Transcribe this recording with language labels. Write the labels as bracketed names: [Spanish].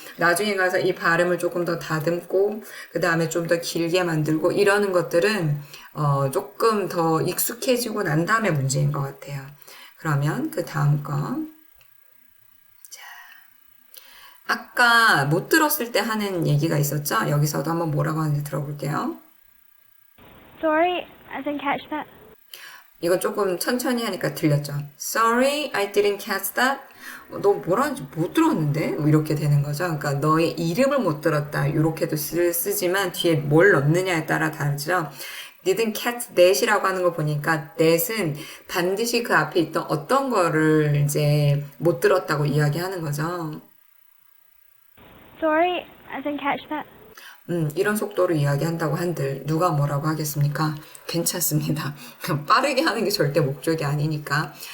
[Korean] 나중에 가서 이 발음을 조금 더 다듬고 그 다음에 좀 더 길게 만들고 이러는 것들은 조금 더 익숙해지고 난 다음에 문제인 것 같아요. 그러면 그 다음 거. 자, 아까 못 들었을 때 하는 얘기가 있었죠? 여기서도 한번 뭐라고 하는지 들어볼게요. [English] Sorry, I didn't catch that. [Korean] 이건 조금 천천히 하니까 들렸죠. [English] Sorry, I didn't catch that. [Korean] 너 뭐라는지 못 들었는데? 뭐 이렇게 되는 거죠. 그러니까 너의 이름을 못 들었다. 이렇게도 쓰지만 뒤에 뭘 넣느냐에 따라 다르죠. [English] didn't catch that [Korean] 이라고 하는 거 보니까 that은 반드시 그 앞에 있던 어떤 거를 이제 못 들었다고 이야기하는 거죠. [English] Sorry, I didn't catch that. [Korean] 이런 속도로 이야기한다고 한들 누가 뭐라고 하겠습니까? 괜찮습니다. 빠르게 하는 게 절대 목적이 아니니까.